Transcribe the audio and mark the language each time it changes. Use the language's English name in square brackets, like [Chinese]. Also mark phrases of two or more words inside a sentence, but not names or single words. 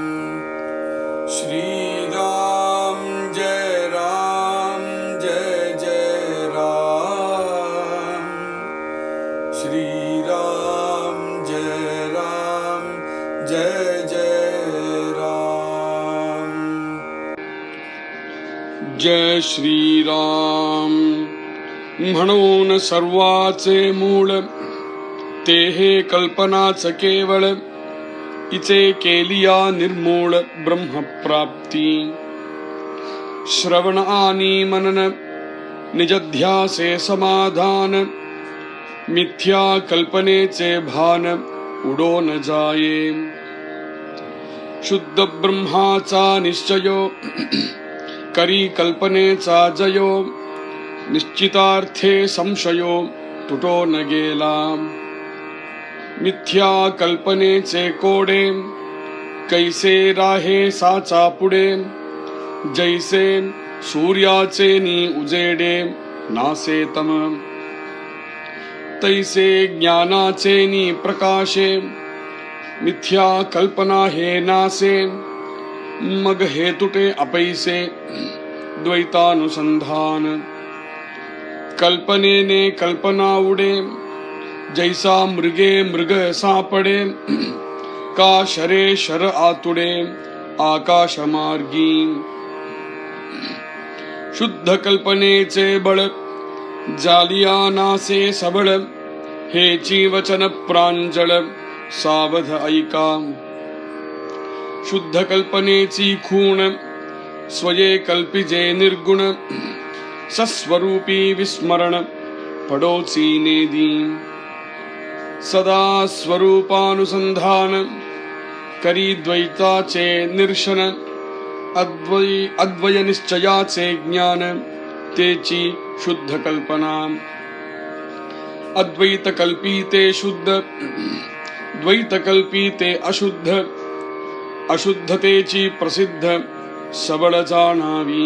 [Sanskrit] श्री राम जय जय राम। श्री राम जय जय राम। जय श्री राम [Marathi] म्हणून सर्वाचे मूळ ते हे कल्पनाच केवळ इचे केलिया निर्मूळ ब्रह्मप्राप्ती। श्रवण आणि मनन निजध्यासे समाधान मिथ्या कल्पनेचे भान उडो न जाये। शुद्ध ब्रह्माचा निश्चयो करी कल्पनेचा जयो निश्चितार्थे संशयो तुटो न गेला। मिथ्या कल्पनेचे कोडे कैसे राहे साचा पुढे जैसे सूर्याचे नी उजेडे नासे तम तैसे ज्ञानाचे नी प्रकाशे मिथ्या कल्पना हे नासे मग हे तुटे अपैसे द्वैतानुसंधान। कल्पनेने कल्पना उडे जैसा मृगे मृग सापडे का शरे शर आतुडे आकाश मार्गी। शुद्ध कल्पनेचे बळ जालिया नासे सबळ हेची वचन प्रांजळ सावध ऐका। शुद्ध कल्पनेची खूण स्वये कल्पिजे निर्गुण सस्वरूपी विस्मरण पडोची नेदी। सदा स्वरूपानुसंधान करी द्वैताचे निर्शन अद्वय निश्चयाचे ज्ञान तेची शुद्ध कल्पना। अद्वैत कल्पिते शुद्ध द्वैत कल्पिते अशुद्ध अशुद्धतेची प्रसिद्ध सबळ जाणावी।